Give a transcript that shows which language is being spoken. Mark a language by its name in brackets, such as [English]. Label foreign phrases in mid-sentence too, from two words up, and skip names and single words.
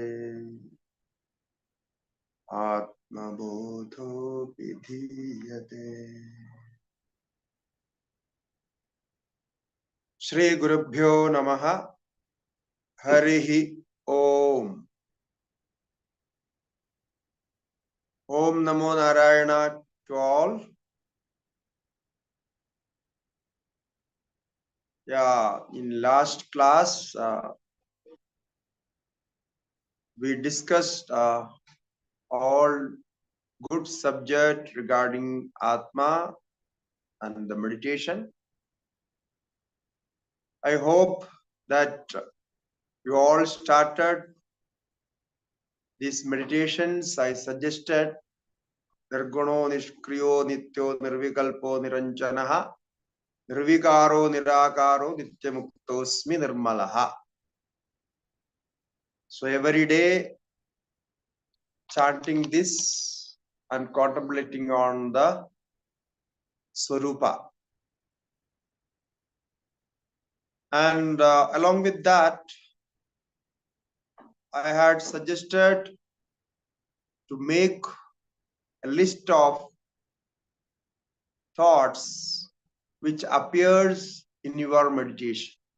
[Sanskrit] आत्मबोधोऽभिधीयते। श्री गुरुभ्यो नमः। हरिः ओम। ओम नमो नारायण [English] to all. Yeah, in last class we discussed all good subject regarding Atma and the meditation. I hope that you all started these meditations. I suggested [Sanskrit] निर्गुणो निष्क्रियो नित्यो निर्विकल्पो निरञ्जनः निर्विकारो निराकारो नित्यमुक्तोऽस्मि निर्मलः. [English] So every day chanting this and contemplating on the Swarupa. And along with that, I had suggested to make a list of thoughts which appears in your meditation.